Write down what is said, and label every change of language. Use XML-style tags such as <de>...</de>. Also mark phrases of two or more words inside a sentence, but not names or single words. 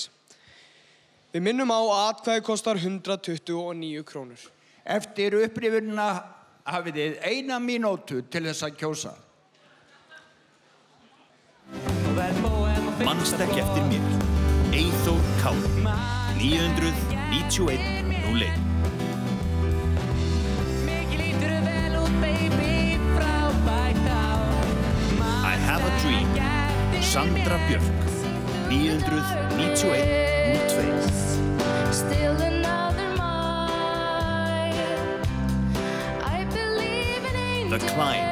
<is>Við minnum á að atkvæði kostar 129 krónur. Eftir upprifjunina hafið þið 1 mínútu til þess að kjósa. Manst ekki eftir mér. Eyþór Kári. 991 01. I have a dream. Sandra Björk. 991 02. The Climb.</is>